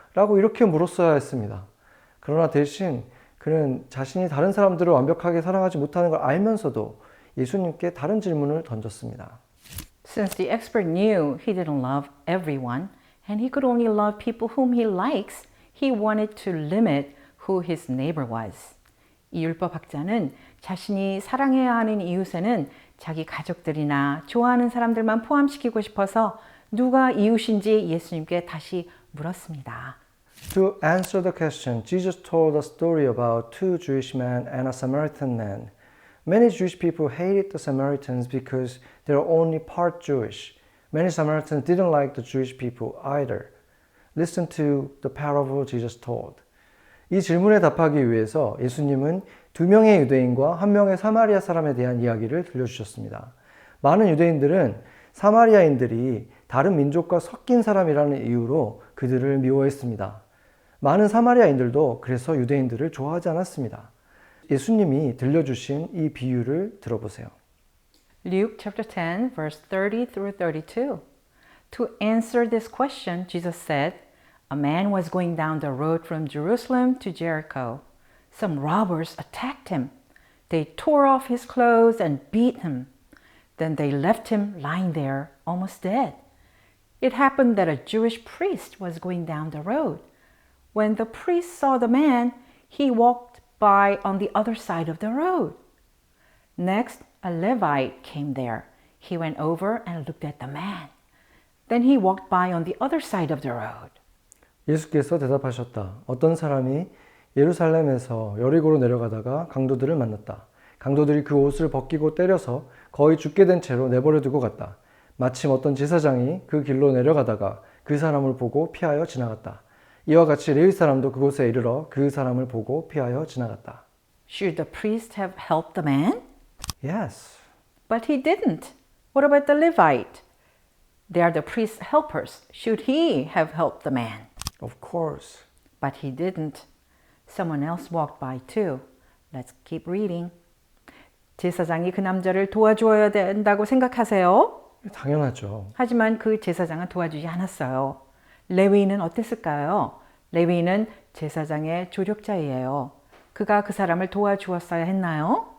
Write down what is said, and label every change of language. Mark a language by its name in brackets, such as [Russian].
[Korean] 라고 이렇게 물었어야 했습니다. 그러나 대신 그는 자신이 다른 사람들을 완벽하게 사랑하지 못하는 걸 알면서도 예수님께 다른 질문을 던졌습니다. [English] Since the expert knew he didn't love everyone and he could only love people whom he likes, he wanted to limit who his neighbor was. [Korean] 이 율법학자는 자신이 사랑해야 하는 이웃에는 자기 가족들이나 좋아하는 사람들만 포함시키고 싶어서 누가 이웃인지 예수님께 다시 물었습니다. [English] To answer the question, Jesus told a story about two Jewish men and a Samaritan man. Many Jewish people hated the Samaritans because they were only part Jewish. Many Samaritans didn't like the Jewish people either. Listen to the parable Jesus told. [Korean] 이 질문에 답하기 위해서 예수님은 두 명의 유대인과 한 명의 사마리아 사람에 대한 이야기를 들려주셨습니다. 많은 유대인들은 사마리아인들이 다른 민족과 섞인 사람이라는 이유로 그들을 미워했습니다. 많은 사마리아인들도 그래서 유대인들을 좋아하지 않았습니다. 예수님이 들려주신 이 비유를 들어보세요. [English] Luke chapter 10 verse 30 through 32. To answer this question, Jesus said, "A man was going down the road from Jerusalem to Jericho. Some robbers attacked him. They tore off his clothes and beat him. Then they left him lying there, almost dead. It happened that a Jewish priest was going down the road. When the priest saw the man, he walked by on the other side of the road. Next, a Levite came there. He went over and looked at the man. Then he walked by on the other side of the road." [Korean] 예수께서 대답하셨다. 어떤 사람이 예루살렘에서 여리고로 내려가다가 강도들을 만났다. 강도들이 그 옷을 벗기고 때려서 거의 죽게 된 채로 내버려 두고 갔다. 마침 어떤 제사장이 그 길로 내려가다가 그 사람을 보고 피하여 지나갔다. 이와 같이 레위 사람도 그곳에 이르러 그 사람을 보고 피하여 지나갔다. [English] Should the priest have helped the man? Yes. But he didn't. What about the Levite? They are the priest's helpers. Should he have helped the man? Of course. But he didn't. Someone else walked by too. Let's keep reading. [Korean] 제사장이 그 남자를 도와줘야 된다고 생각하세요? 당연하죠. 하지만 그 제사장은 도와주지 않았어요. 레위인은 어땠을까요? 레위인은 제사장의 조력자이에요. 그가 그 사람을 도와주었어야 했나요?